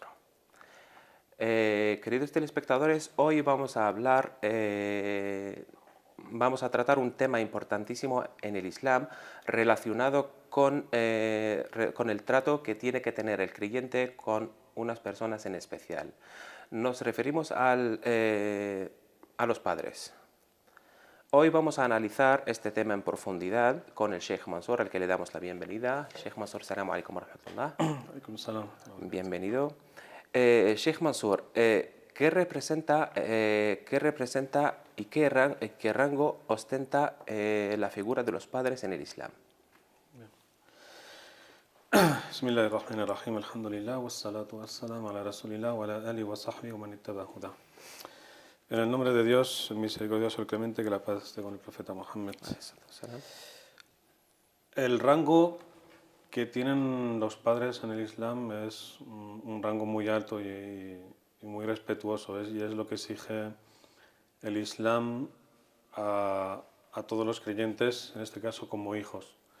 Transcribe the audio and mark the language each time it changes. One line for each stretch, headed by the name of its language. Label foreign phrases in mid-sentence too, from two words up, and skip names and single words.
Spanish: Queridos telespectadores, hoy vamos a tratar un tema importantísimo en el Islam relacionado con el trato que tiene que tener el creyente con unas personas en especial. Nos referimos a los padres. Hoy vamos a analizar este tema en profundidad con el Sheikh Mansour, al que le damos la bienvenida.
Arabic: Sheikh Mansour, السلام عليكم ورحمة الله. عليكم السلام.
Spanish: Bienvenido. Sheikh Mansour, ¿qué representa y qué rango ostenta la figura de los padres en el Islam?
Arabic: بسم الله الرحمن الرحيم. الحمد لله. والصلاة والسلام على رسول الله وعلى آله وصحبه ومن اتبع هداه.
Spanish: En el nombre de Dios, el misericordioso, el clemente, que la paz esté con el profeta Muhammad. El rango que tienen los padres en el Islam es un rango muy alto y muy respetuoso, y es lo que exige el Islam a todos los creyentes, en este caso como hijos.